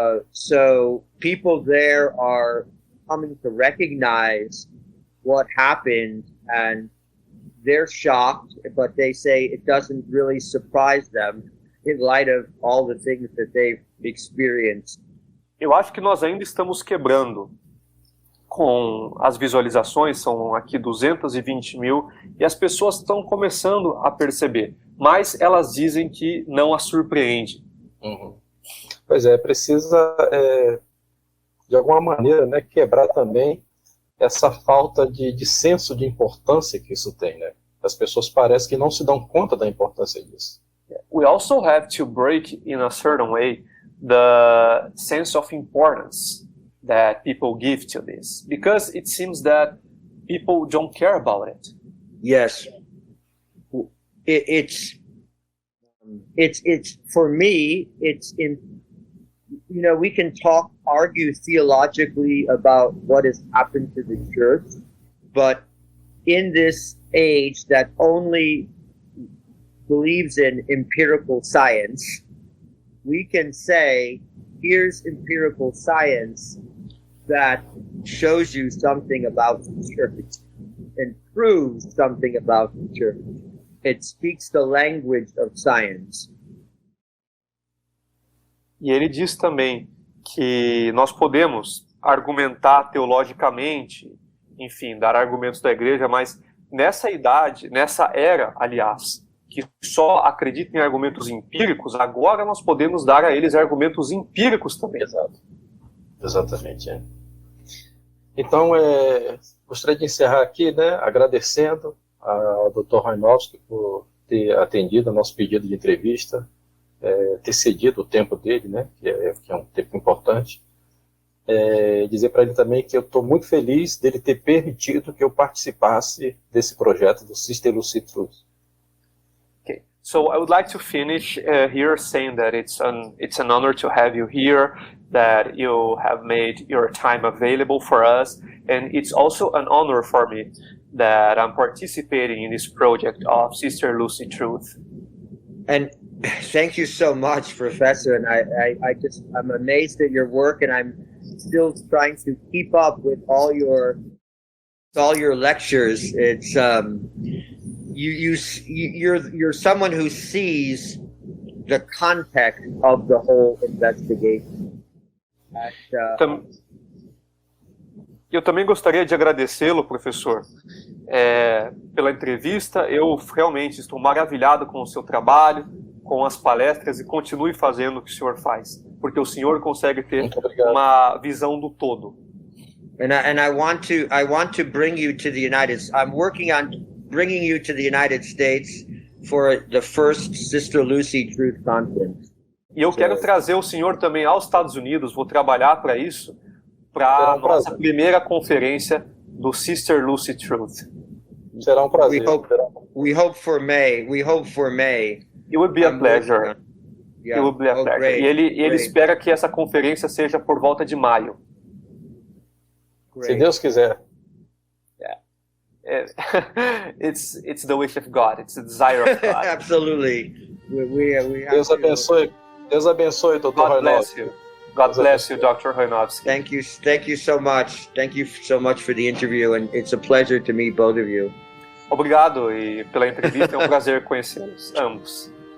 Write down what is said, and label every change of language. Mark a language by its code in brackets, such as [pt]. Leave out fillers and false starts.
[en] So people there are coming to recognize what happened, and they're shocked, but they say it doesn't really surprise them in light of all the things that they've experienced. [pt] Eu acho que nós ainda estamos quebrando com as visualizações, são aqui 220 mil, e as pessoas estão começando a perceber, mas elas dizem que não as surpreende. Uhum. Pois é, precisa, de alguma maneira, né, quebrar também essa falta de senso de importância que isso tem, né? As pessoas parecem que não se dão conta da importância disso. [en] We also have to break, in a certain way, the sense of importance that people give to this, because it seems that people don't care about it. Yes. It's for me, it's in, we can argue theologically about what has happened to the church, but in this age that only believes in empirical science, we can say, here's empirical science that shows you something about the church and proves something about the church. It speaks the language of science. [pt] E ele diz também que nós podemos argumentar teologicamente, enfim, dar argumentos da igreja, mas nessa idade, nessa era, aliás, que só acredita em argumentos empíricos, agora nós podemos dar a eles argumentos empíricos também. Exato. Exatamente. É. Então, gostaria de encerrar aqui, né, agradecendo ao Dr. Hojnowski por ter atendido ao nosso pedido de entrevista, ter cedido o tempo dele, né, que é um tempo importante. Dizer para ele também que eu estou muito feliz dele ter permitido que eu participasse desse projeto do Sister Lucy Truth. [en] Okay. So I would like to finish here saying that it's an honor to have you here, that you have made your time available for us, and it's also an honor for me that I'm participating in this project of Sister Lucy Truth. And thank you so much, Professor. And I'm amazed at your work, and I'm still trying to keep up with all your lectures. It's you're someone who sees the context of the whole investigation. [pt] Eu também gostaria de agradecê-lo, professor, pela entrevista. Eu realmente estou maravilhado com o seu trabalho, com as palestras, e continue fazendo o que o senhor faz, porque o senhor consegue ter uma visão do todo. [en] And I want to bring you to the United States. I'm working on bringing you to the United States for the first Sister Lucy Truth Conference. [pt] E eu quero trazer o senhor também aos Estados Unidos. Vou trabalhar para isso, para a nossa primeira conferência do Sister Lucy Truth. Será um prazer. [en] We hope for May. It would be a pleasure. Yeah. It would be a pleasure. Great. [pt] E ele espera que essa conferência seja por volta de maio. Se Deus quiser. [en] It's the wish of God. It's the desire of God. Absolutely. We have [pt] Deus abençoe. Deus abençoe, Dr. Hojnowski. [en] God bless you, Dr. Hojnowski. Thank you so much. Thank you so much for the interview, and it's a pleasure to meet both of you. [pt] Obrigado pela entrevista. É um prazer conhecê-los ambos.